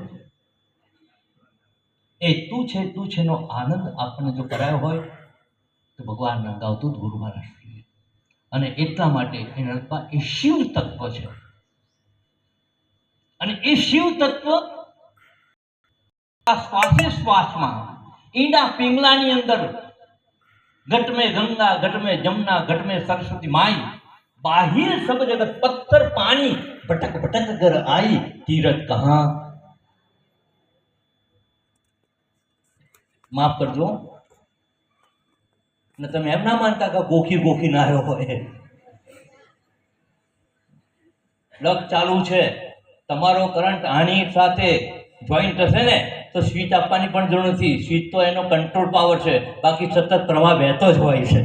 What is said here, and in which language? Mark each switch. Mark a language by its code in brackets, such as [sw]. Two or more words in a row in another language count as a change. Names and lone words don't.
[gu] એ તું છે, તું છે નો આનંદ આપણને જો કરાયો હોય તો ભગવાનના અવધૂત ગુરુ મહારાજ. અને એટલા માટે એના એ શિવ તત્વ છે. અને એ શિવ તત્વ આ શ્વાસે શ્વાસમાં ઈંડા પિંગલાની અંદર [hi] ઘટ में गंगा घट में जमुना घट में सरस्वती माई बाहिर सब जगत पत्थर पानी भटक भटक कर आई तीरथ कहां. [gu] માફ કરજો ને તમે એમ ના માનતા કે ગોખી ગોખી ના આવ્યો હોય. પ્લગ ચાલુ છે, તમારો કરંટ આની સાથે જોઈન્ટ હશે ને તો સ્વિચ આપવાની પણ જરૂર નથી. સ્વિચ તો એનો [en] control power [gu] છે, બાકી સતત પ્રવાહ વહેતો જ હોય છે.